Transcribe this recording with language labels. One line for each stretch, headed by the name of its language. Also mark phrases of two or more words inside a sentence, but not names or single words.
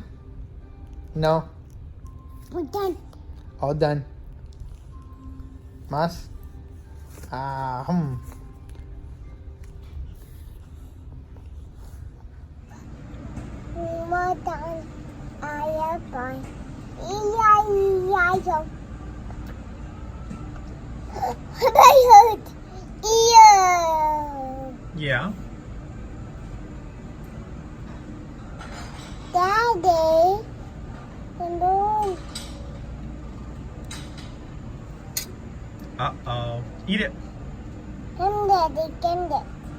English: No. We're done. All done. Mas? Ah. We're done. I am fine. E-I-E-I-O. I heard. Ear. Yeah. Daddy. Hello. Uh-oh. Eat it. Come, Daddy. Come, Daddy.